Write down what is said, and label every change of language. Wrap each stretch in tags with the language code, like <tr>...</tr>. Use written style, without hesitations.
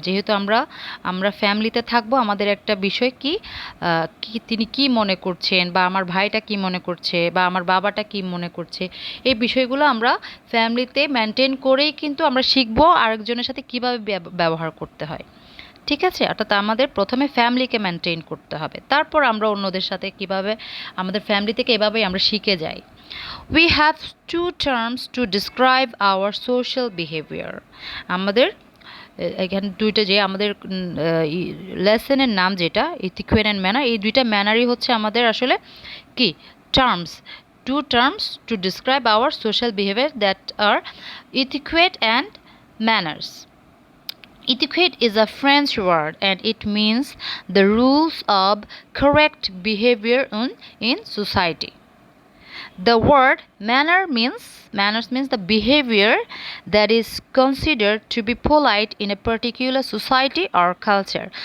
<bn>যেহেতু আমরা ফ্যামিলিতে থাকবো, আমাদের একটা বিষয় কি তিনি কি মনে করছেন, বা আমার ভাইটা কি মনে করছে, বা আমার বাবাটা কি মনে করছে, এই বিষয়গুলো আমরা ফ্যামিলিতে মেনটেন করেই কিন্তু আমরা শিখবো আরেকজনের সাথে কিভাবে ব্যবহার করতে হয়। ঠিক আছে? অর্থাৎ আমাদের প্রথমে ফ্যামিলিকে মেনটেন করতে হবে, তারপর আমরা অন্যদের সাথে কিভাবে আমাদের ফ্যামিলি থেকে এভাবেই আমরা শিখে যাই।</bn> <en>We have two terms to describe our social behavior.</en> <bn>আমাদের এখানে দুইটা যে আমাদের লেসনের নাম যেটা ইথিকুয়েট অ্যান্ড ম্যানার, এই দুইটা ম্যানারই হচ্ছে আমাদের আসলে কি terms,</bn> <en>two terms to describe our social behavior that are etiquette and manners. Etiquette is a French word and it means the rules of correct behavior in society. The word manners means the behavior that is considered to be polite in a particular society or culture.</en>